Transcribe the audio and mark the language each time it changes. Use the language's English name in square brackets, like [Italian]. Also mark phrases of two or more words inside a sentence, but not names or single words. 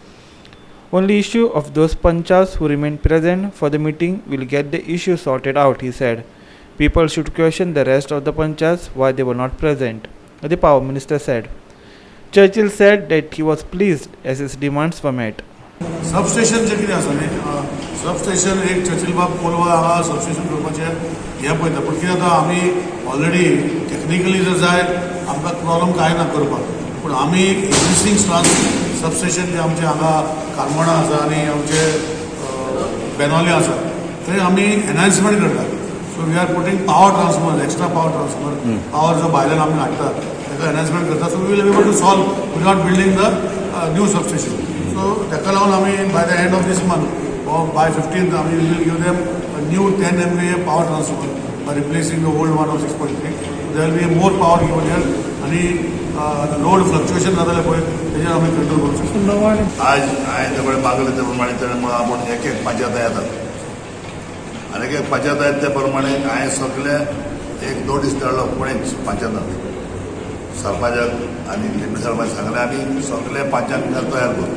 [English] Only issue of those panchayats who remain present for the meeting will get the issue sorted out, he said. People should question the rest of the panchayats why they were not present, the power minister said. Churchill said that he was pleased as his demands were met. [Konkani] सबस्टेशन जे कितें आसा न्ही सबस्टेशन एक चर्चिल बाब कोलवा हांगा सबस्टेशन करपाचें हें पळयता पूण कितें जाता आमी [English] already technically [Konkani] जर जाय आमकां प्रॉब्लम कांय ना करपाक पूण आमी [English] existing substation [Konkani] जे आमचे हांगा कारमोणा आसा आनी आमचे बेनोले आसा थंय आमी एनहान्समेंट करतात [English] so we are putting power transformer extra power transformer power [Konkani] जो भायल्यान आमी हाडटात ताका एनहान्समेंट करतात [English] so we will able to solve without building the new substation. So [Konkani] ताका लागून आमी [English] by the end of this month or by 15th we will give them a new 10 MVA power transformer by replacing the old one of 6.3. There will be more power given here आणि load fluctuation [Konkani] जाताले पळय तेजेर आमी कंट्रोल करूं शकता. आज हांवें सगळें मागलें ते प्रमाणे त्यामुळे आपण एक पंचायत येतात आनी एक पंचायत आहेत त्या प्रमाणे हांवें सगळे एक नोटीस धाडलो पुणे पंचायताक सरपंचाक आनी डिप्टी सरपंच सांगलें आमी सगळे पंचायत तयार करूं.